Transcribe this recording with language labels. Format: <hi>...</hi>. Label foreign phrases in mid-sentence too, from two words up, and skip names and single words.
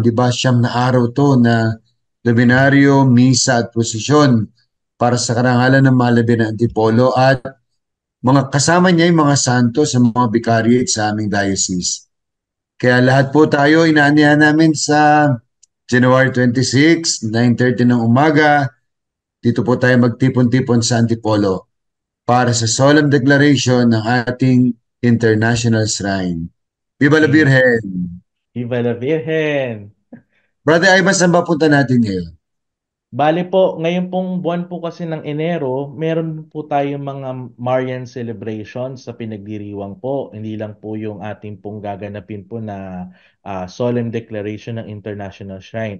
<tl>Di ba, siyam na araw to na nobinaryo, misa at prosesyon para sa karangalan ng Malabi na Antipolo at mga kasama niya yung mga santo sa mga vicariate sa aming diocese. Kaya lahat po tayo inaanyahan namin sa January 26, 9:30 ng umaga. Dito po tayo magtipon-tipon sa Antipolo para sa</tl> <en>solemn declaration</en> <tl>ng ating International Shrine.</tl> <es>Viva la you. Virgen! Viva la Virgen!</es> <tl>Brother Ivan, saan ba punta natin ngayon? Bale po, ngayon pong buwan po kasi ng Enero, meron po tayong mga</tl> <en>Marian celebrations</en> <tl>sa pinagdiriwang po. Hindi lang po yung ating pong gaganapin po na</tl> <en>solemn declaration</en> <tl>ng International Shrine.</tl>